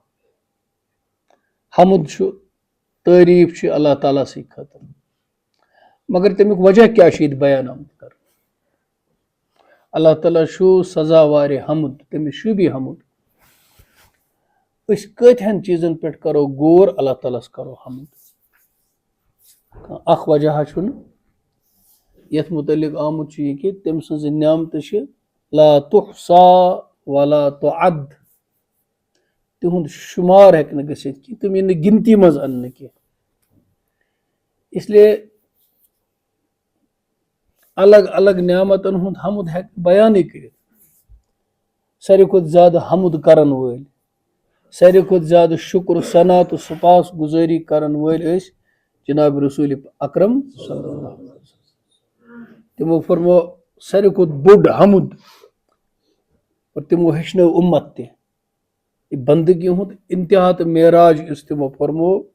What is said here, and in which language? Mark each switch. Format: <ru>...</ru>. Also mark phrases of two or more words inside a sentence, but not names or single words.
<ks>حمد چھُ تعریٖف چھُ اللہ تعالیٰ سٕے خٲطرٕ مگر تمیُک وجہ کیٛاہ چھُ ییٚتہِ بیان آمُت کرنہٕ اللہ تعالیٰ چھُ سزاوارِ حمد تٔمِس شوٗبہِ حمد أسۍ کۭتہن چیٖزن پٮ۪ٹھ کرو غور اللہ تعالیٰ ہس کرو حمد اکھ وجہ چھُنہٕ یتھ متعلق آمُت چھُ یہِ کہِ تٔمۍ سٕنٛزٕ نعمتہٕ چھِ</ks> <ar>لا تحصا ولا تعد</ar> <ks>تِہُنٛد شُمار ہٮ۪کہِ نہٕ گٔژھِتھ کینٛہہ تِم یِن نہٕ گنتی منٛز اننہٕ کینٛہہ اس لیے الگ الگ نعمتن ہُنٛد حمد ہٮ۪کہِ بیانٕے کٔرِتھ ساروی کھۄتہٕ زیادٕ حمد کرن وٲلۍ ساروی کھۄتہٕ زیادٕ شُکر ثنا تہٕ سپاس گُزٲری کرن وٲلۍ ٲسۍ جناب رسول اکرم</ks> <ar>صلی اللہ علیہ وسلم</ar> <ks>تِمو فرمو ساروی کھۄتہٕ بوٚڑ حمد اور تِمو ہیٚچھنٲو اُمت تہِ یہِ بندگی ہُنٛد انتہا تہٕ معراج یُس تِمو فرمو</ks>